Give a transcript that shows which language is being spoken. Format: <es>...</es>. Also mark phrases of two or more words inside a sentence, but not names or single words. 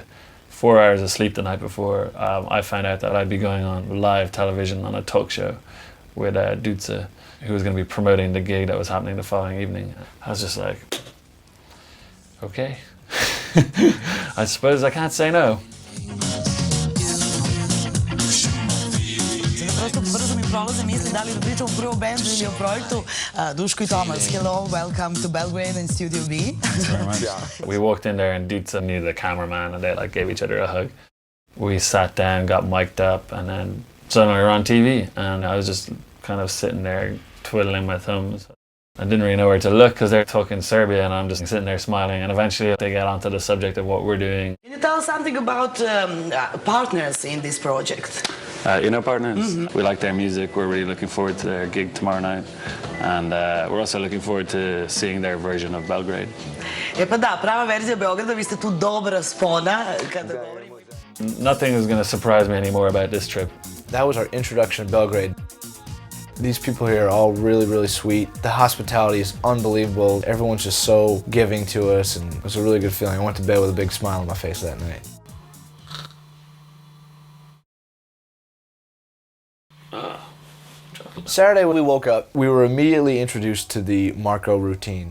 <en>4 hours of sleep the night before. I found out that I'd be going on live television on a talk show with Drakula, who was going to be promoting the gig that was happening the following evening. I was just like, okay, I suppose I can't say no.</en> <sr>Brzo mi prolaze misli da li da pričam o prvom bendu ili o projektu. Duško I Tomas,</sr> <en>hello, welcome to Belgrade and Studio B. We walked in there and Drakula needed a cameraman and they like gave each other a hug. We sat down, got mic'd up, and then suddenly we were on TV and I was just kind of sitting there twiddling my thumbs. I didn't really know where to look because they're talking Serbia and I'm just sitting there smiling, and eventually they get onto the subject of what we're doing. Can you tell us something about partners in this project? Partners. Mm-hmm. We like their music. We're really looking forward to their gig tomorrow night, and we're also looking forward to seeing their version of Belgrade.</en> <sr>Pa da, prava verzija Beograda, vi ste tu dobra spona kada govorimo.</sr> <en>Nothing is going to surprise me anymore about this trip. That was our introduction to Belgrade. These people here are all really, really sweet. The hospitality is unbelievable. Everyone's just so giving to us, and it was a really good feeling. I went to bed with a big smile on my face that night. Saturday when we woke up, we were immediately introduced to the Marko routine.</en>